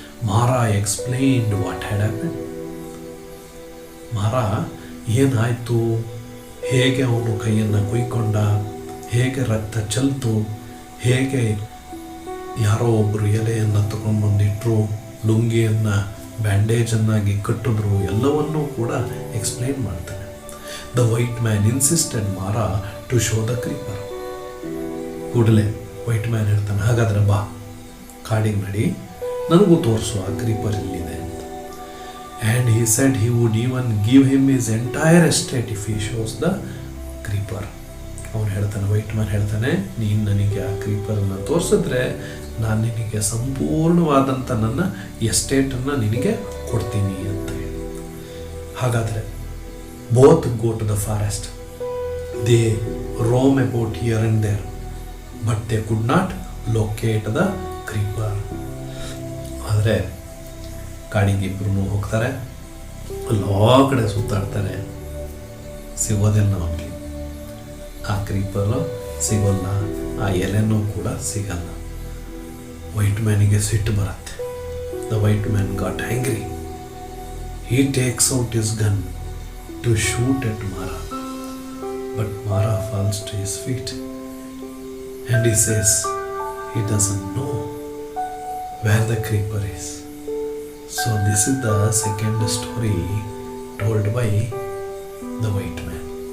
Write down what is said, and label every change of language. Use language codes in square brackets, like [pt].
[en] Mara explained what had happened. [kn] ಮಾರ ಏನಾಯಿತು, ಹೇಗೆ ಅವನು ಕೈಯನ್ನು ಕುಯ್ಕೊಂಡ, ಹೇಗೆ ರಕ್ತ ಚೆಲ್ತು, ಹೇಗೆ ಯಾರೋ ಒಬ್ಬರು ಎಲೆಯನ್ನು ತಗೊಂಡ್ಬಂದಿಟ್ರು, ಲುಂಗಿಯನ್ನು ಬ್ಯಾಂಡೇಜನ್ನಾಗಿ ಕಟ್ಟಿದ್ರು, ಎಲ್ಲವನ್ನೂ ಕೂಡ ಎಕ್ಸ್ಪ್ಲೈನ್ ಮಾಡ್ತಾನೆ. [en] The white man insisted Mara to show the creeper. [kn] ಕೂಡಲೇ ವೈಟ್ ಮ್ಯಾನ್ ಹೇಳ್ತಾನೆ, ಹಾಗಾದರೆ ಬಾ ಕಾಡಿಗೆ ನಡಿ, ನನಗೂ ತೋರಿಸು ಆ ಕ್ರೀಪರ್ ಎಲ್ಲಿದೆ ಅಂತ. [en] And he said he would even give him his entire estate if he shows the creeper. [kn] ಅವನು ಹೇಳ್ತಾನೆ, ವೈಟ್ ಮ್ಯಾನ್ ಹೇಳ್ತಾನೆ, ನೀನು ನನಗೆ ಆ ಕ್ರೀಪರನ್ನು ತೋರಿಸಿದ್ರೆ ನಾನು ನಿನಗೆ ಸಂಪೂರ್ಣವಾದಂಥ ನನ್ನ ಎಸ್ಟೇಟನ್ನು ನಿನಗೆ ಕೊಡ್ತೀನಿ ಅಂತ ಹೇಳಿ. [en] ಹಾಗಾದರೆ both go to the forest. They roam about here and there but they could not locate the creeper. [kn] ಆದರೆ ಕಾಡಿಗೆ ಇಬ್ಬರೂ ಹೋಗ್ತಾರೆ, ಎಲ್ಲ ಕಡೆ ಸುತ್ತಾಡ್ತಾರೆ, ಸಿಗೋದಿಲ್ಲ ಅವನಿಗೆ. ಆ ಕ್ರೀಪರು ಸಿಗೋಲ್ಲ, ಆ ಎಲೆನೂ ಕೂಡ ಸಿಗಲ್ಲ. ವೈಟ್ ಮ್ಯಾನಿಗೆ ಸಿಟ್ಟು ಬರುತ್ತೆ. [en] The white man got angry. He takes out his gun to shoot at Mara, but Mara falls to his feet and he says he doesn't know. where the creeper is. So this is the second story told by the white man.